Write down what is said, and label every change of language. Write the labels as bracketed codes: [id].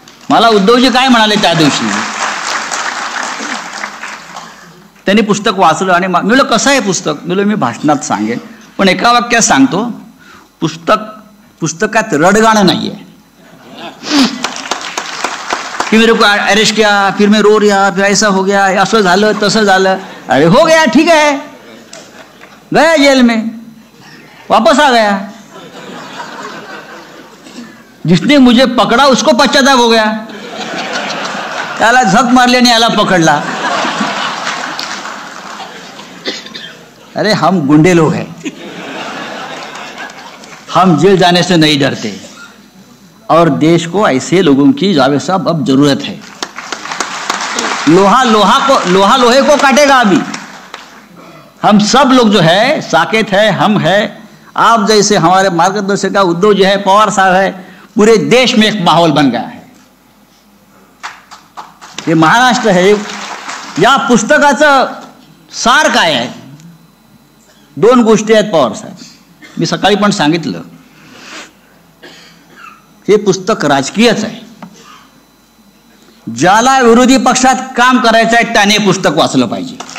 [mr] मला उद्धवजी काय म्हणाले त्या दिवशी, त्यांनी पुस्तक वाचलं आणि मी म्हणलं कसं आहे पुस्तक, मी भाषणात सांगेन पण एका वाक्यात सांगतो, पुस्तकात रडगाणं नाहीये कि [hi] मेरे को अरेस्ट किया फिर मैं रो रहा फिर ऐसा हो गया [mr] असं झालं तसं झालं। [hi] अरे हो गया ठीक है, गया जेल में वापस आ गया, जिसने मुझे पकड़ा उसको पश्चाताप हो गया, [mr] त्याला झक मारली आणि याला पकडला। [hi] अरे हम गुंडे लोग हैं, हम जेल जाने से नहीं डरते और देश को ऐसे लोगों की जावेद साहब अब जरूरत है। लोहा लोहे को काटेगा अभी। हम सब लोग जो है, साकेत है, हम है, आप जैसे हमारे मार्गदर्शक उद्धव जी है, पवार साहब है, पूरे देश में एक माहौल बन गया है। ये महाराष्ट्र है। [mr] या पुस्तकाचं सार काय आहे, दोन गोष्टी आहेत पवार साहेब, मी सकाळी पण सांगितलं, हे पुस्तक राजकीयच आहे। ज्याला विरोधी पक्षात काम करायचं आहे त्याने पुस्तक वाचलं पाहिजे।